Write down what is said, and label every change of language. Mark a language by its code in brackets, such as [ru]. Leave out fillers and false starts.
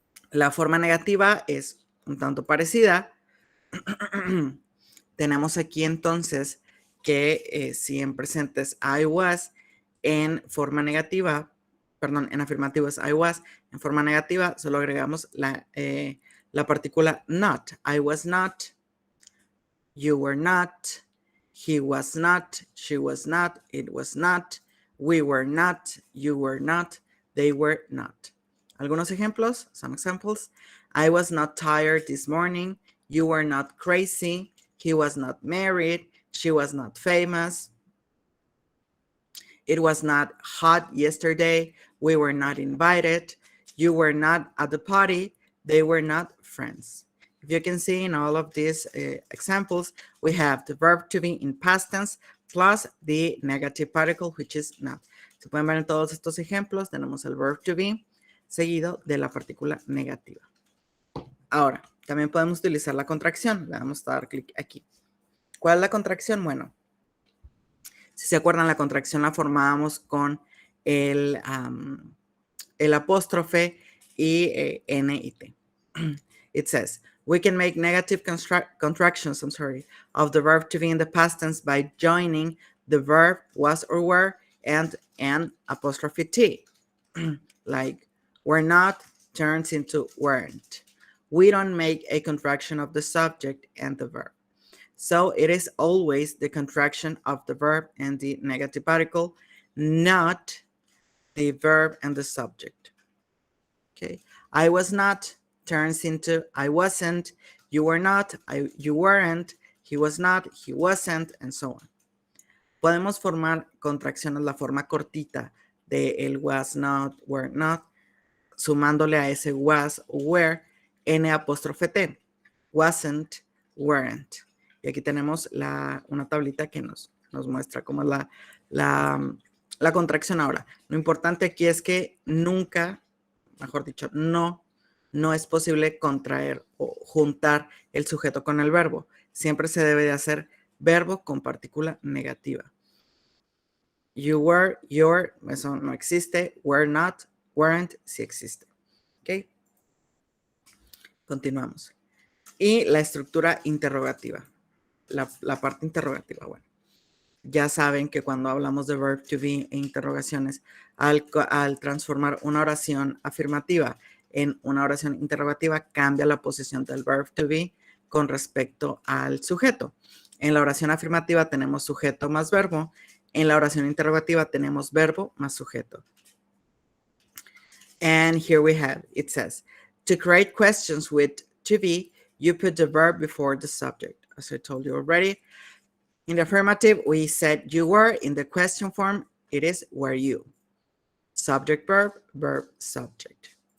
[es] La forma negativa es un tanto parecida. Tenemos aquí entonces que si en presente es I was, en forma negativa, perdón, en afirmativo es I was, en forma negativa solo agregamos la partícula not. [en] I was not, you were not, he was not, she was not, it was not, we were not, you were not, they were not. [es] Algunos ejemplos, [en] some examples: I was not tired this morning, you were not crazy, he was not married, she was not famous, it was not hot yesterday, we were not invited, you were not at the party, they were not friends. If you can see in all of these examples, we have the verb to be in past tense plus the negative particle, which is not. [es] Se pueden ver en todos estos ejemplos, tenemos el verb to be seguido de la partícula negativa. Ahora, también podemos utilizar la contracción. Le vamos a dar clic aquí. ¿Cuál es la contracción? Bueno, si se acuerdan, la contracción la formábamos con el apóstrofe y N y T. [en] It says, we can make negative contractions, of the verb to be in the past tense by joining the verb was or were and an apostrophe T. Like, were not turns into weren't. We don't make a contraction of the subject and the verb. So it is always the contraction of the verb and the negative particle, not the verb and the subject. Okay. I was not turns into I wasn't, you were not, you weren't, he was not, he wasn't, and so on. [es] Podemos formar contracciones, la forma cortita de el was not, were not, sumándole a ese was o were N apóstrofe T. [en] Wasn't, weren't. [es] Y aquí tenemos una tablita que nos muestra cómo es la contracción ahora. Lo importante aquí es que nunca, mejor dicho, no es posible contraer o juntar el sujeto con el verbo. Siempre se debe de hacer verbo con partícula negativa. [en] You were, your, [es] eso no existe. [en] Were not, weren't, [es] sí existe. ¿Ok? Continuamos. Y la estructura interrogativa. la parte interrogativa. Bueno, ya saben que cuando hablamos de verb to be e interrogaciones, al transformar una oración afirmativa en una oración interrogativa, cambia la posición del verb to be con respecto al sujeto. En la oración afirmativa tenemos sujeto más verbo. En la oración interrogativa tenemos verbo más sujeto. [en] And here we have, it says, to create questions with to be, you put the verb before the subject. As I told you already, in the affirmative, we said you were. In the question form, it is were you. Subject, verb, verb, subject.